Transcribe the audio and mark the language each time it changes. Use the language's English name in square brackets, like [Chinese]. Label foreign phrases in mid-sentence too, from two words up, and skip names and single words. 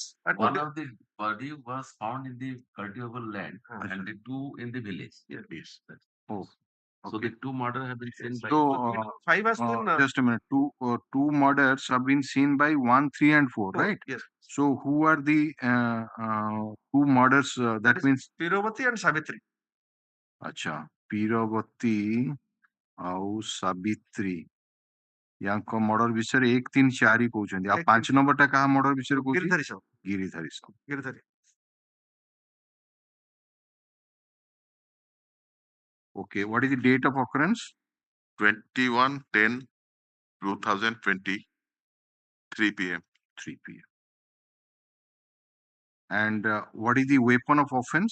[English] One of the body was found in the cultivable land and the 2 in the village. Yes. Oh. So the 2 murder have been seen by. So, 5 has been. just a minute. Two murders have been seen by 1, 3, and 4, right? Yes. So, who are the 2 murders? That means Pirovati and Savitri. [Odia] अच्छा पीरवती ଆଉ ସାବିତ୍ରୀ ୟାଙ୍କ ମର୍ଡର ବିଷୟରେ 1, 3, 4 ହିଁ କହୁଛନ୍ତି ଆଉ 5 ନମ୍ବରଟା କାହା ମର୍ଡର ବିଷୟରେ କହୁଛି [English] Giridhari Sahu. ଗିରିଧାରୀ ସାହୁ Giridhari. Okay, what is the date of occurrence? 21/10/2020 3 p.m. 3 p.m. And what is the weapon of offense?